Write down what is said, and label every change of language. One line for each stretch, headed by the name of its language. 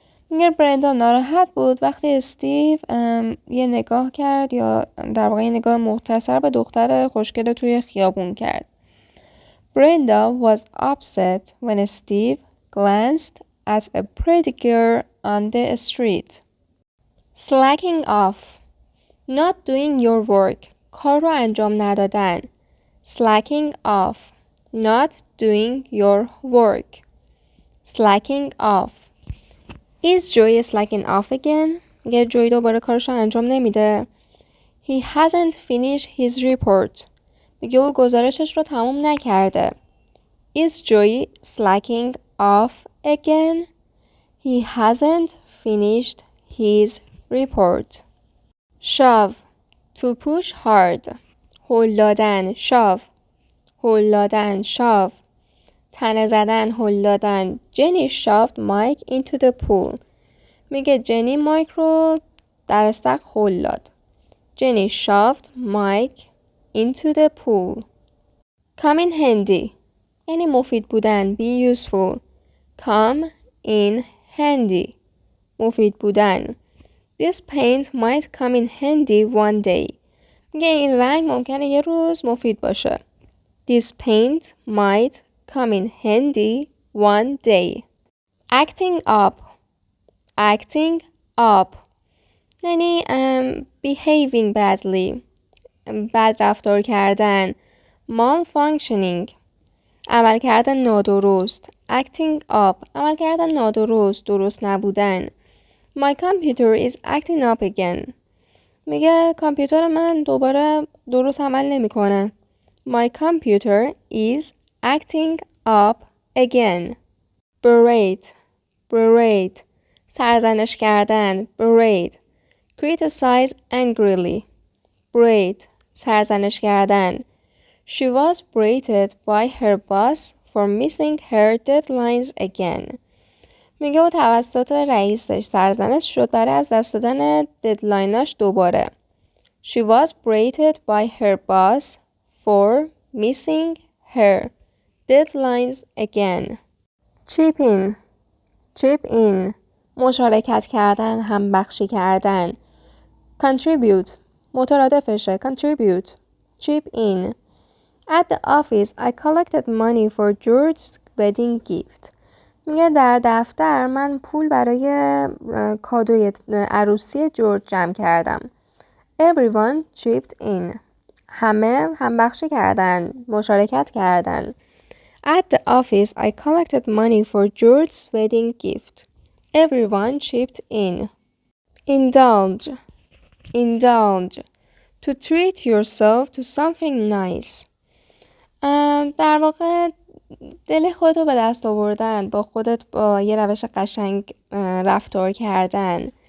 Persian: میگه برندا ناراحت بود وقتی استیو یه نگاه کرد یا در واقع یه نگاه مختصر به دختر خوشگل توی خیابون کرد.
English: Brenda was upset when Steve glanced at a pretty girl on the street. Slacking off. Not doing your work.
Persian: کار رو انجام ندادن.
English: Slacking off. Not doing your work. Slacking off. Is Joey slacking off again?
Persian: میگه جوی دوباره کارش رو انجام نمیده.
English: He hasn't finished his report.
Persian: میگه او گزارشش رو تموم نکرده.
English: Is Joey slacking off again? He hasn't finished his report. Shove. To push hard.
Persian: هل دادن. Shove. هل دادن. Shove. تنه زدن. هل دادن.
English: Jenny shoved Mike into the pool.
Persian: میگه جنی مایک رو در استخر هل داد.
English: Jenny shoved Mike into the pool. Come in handy.
Persian: یعنی مفید بودن.
English: Be useful. Come in handy.
Persian: مفید بودن.
English: This paint might come in handy one day.
Persian: میگه این رنگ ممکنه یه روز مفید باشه.
English: This paint might come in handy one day. Acting up. Acting up. یعنی behaving badly.
Persian: بد رفتار کردن. Malfunctioning. عمل کردن نادرست.
English: Acting up.
Persian: عمل کردن نادرست. درست نبودن.
English: My computer is acting up again.
Persian: میگه کامپیوتر من دوباره درست عمل نمیکنه.
English: My computer is acting up again. Berate. Berate.
Persian: سرزنش کردن.
English: Berate. Criticize angrily. Berate.
Persian: سرزنش کردن.
English: She was berated by her boss for missing her deadlines again.
Persian: میگه او توسط رئیسش سرزنش شد برای از دست دادن ددلایناش دوباره.
English: She was berated by her boss for missing her deadlines again. Chip in. Chip in.
Persian: مشارکت کردن، همبخشی کردن.
English: Contribute. مترادفشه. Contribute. Chip in. At the office, I collected money for George's wedding gift.
Persian: میگه در دفتر من پول برای کادوی عروسی جورج جمع کردم.
English: Everyone chipped in.
Persian: همه همبخشی کردن، مشارکت کردن.
English: At the office, I collected money for George's wedding gift. Everyone chipped in. Indulge. Indulge. To treat yourself to something nice.
Persian: در واقع دل خودتو به دست آوردن، با خودت با یه روش قشنگ رفتار کردن.